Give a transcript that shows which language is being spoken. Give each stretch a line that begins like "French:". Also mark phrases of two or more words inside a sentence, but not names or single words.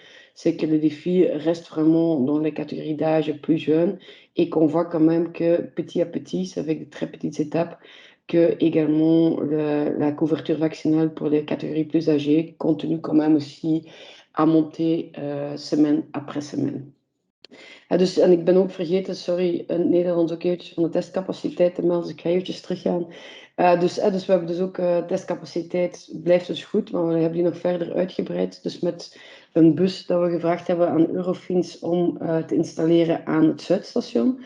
French: C'est que le défi reste vraiment dans les catégories d'âge plus jeunes et qu'on voit quand même que petit à petit, c'est avec de très petites étapes, que également la couverture vaccinale pour les catégories plus âgées continue quand même aussi à monter semaine après semaine.
Dutch: Dus, en ik ben ook vergeten, sorry, in het Nederlands ook eventjes van de testcapaciteit te melden, dus ik ga eventjes teruggaan. Dus we hebben dus ook testcapaciteit, blijft dus goed, maar we hebben die nog verder uitgebreid. Dus met een bus dat we gevraagd hebben aan Eurofins om te installeren aan het Zuidstation.